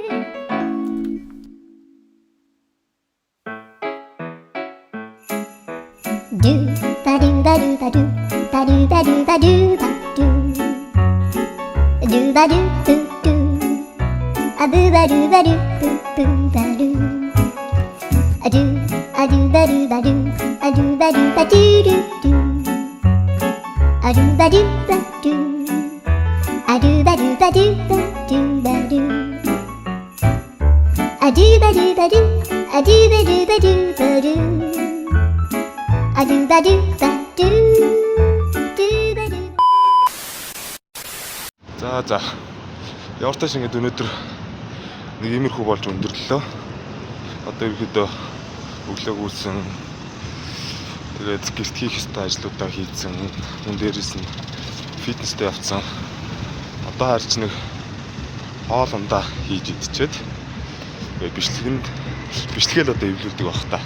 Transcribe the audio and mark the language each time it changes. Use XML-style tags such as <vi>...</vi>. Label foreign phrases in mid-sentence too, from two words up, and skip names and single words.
<mn>Do ba do ba do ba do ba do ba do ba do ba do do ba do boo do a boo ba do ba do boo boo ba do a do ba do ba do a do ba do ba do do do a do ba do ba do a do ba do ba do ba do ba do a do ba do ba do a do ba do ba do ba do a do ba do ba do do ba do. За. Яварташ ингээд өнөөдөр нэг иймэрхүү болж өндөрлөө. Одоо ерөөдөө өглөө гүйсэн. Тэгээд гэрт хийх ёстой ажлуудаа хийсэн. Мөн дээрээс нь фитнестэй явцсан. Одоо харж нэг хоолундаа хийж идчихэд бичлэгээл одоо эвлүүлдэг байх та.</mn>